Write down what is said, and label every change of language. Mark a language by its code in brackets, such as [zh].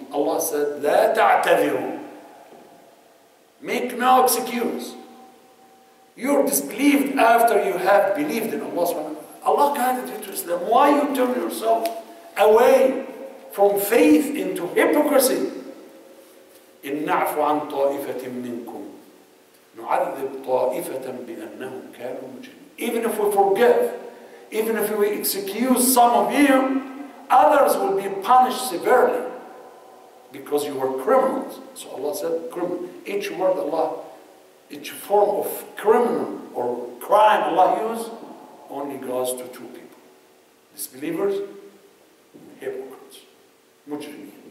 [en] Allah said, [ar] لا تعتذروا. [en] Make no excuse. You're disbelieved after you have believed in Allah subhanahu wa ta'ala. Allah guided you to Islam. Why you turn yourself away from faith into hypocrisy? [ar] إن نعفو عن طائفة منكم نعذب طائفة بأنهم كانوا مجرمين. [en] Even if we forgive, even if we excuse some of you, others will be punished severely because you were criminals. So Allah said criminal. Each word Allah, each form of criminal or crime Allah used only goes to two people: disbelievers, hypocrites, mujrimeen.